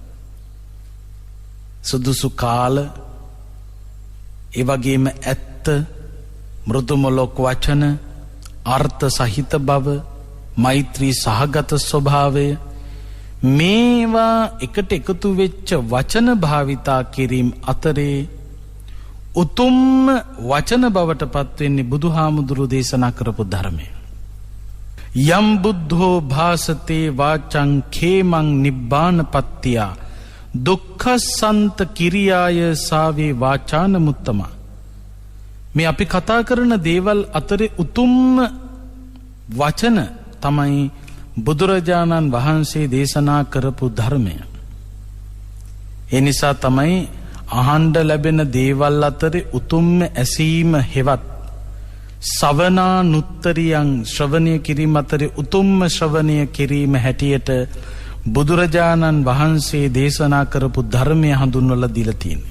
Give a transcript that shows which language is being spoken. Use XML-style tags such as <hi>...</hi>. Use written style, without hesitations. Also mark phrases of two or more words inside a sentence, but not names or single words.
<si>සුදුසු කාල, ඒ වගේම ඇත්ත, මෘදුමොලොක් වචන, අර්ථ සහිත බව, මෛත්‍රී සහගත ස්වභාවය, මේවා එකට එකතු වෙච්ච වචන භාවිතා කිරීම අතරේ උතුම් වචන බවට පත් වෙන්නේ බුදුහාමුදුරු දේශනා කරපු ධර්මය.</si> <pi>යම් බුද්ධෝ භාසතේ වාචං khemang nibbānapattiya දුක්ඛසන්ත කිරියාය සාවේ වාචාන මුත්තම.</pi> <si>මේ අපි කතා කරන දේවල් අතරේ උතුම්ම වචන තමයි බුදුරජාණන් වහන්සේ දේශනා කරපු ධර්මය. ඒ නිසා තමයි අහන්න ලැබෙන දේවල් අතරේ උතුම්ම ඇසීම හෙවත් සවනානුත්තරියන් ශ්‍රවණය කිරීම අතරේ උතුම්ම ශ්‍රවණය කිරීම හැටියට බුදුරජාණන් වහන්සේ දේශනා කරපු ධර්මය හඳුන්වලා දීලා තියෙනවා.</si>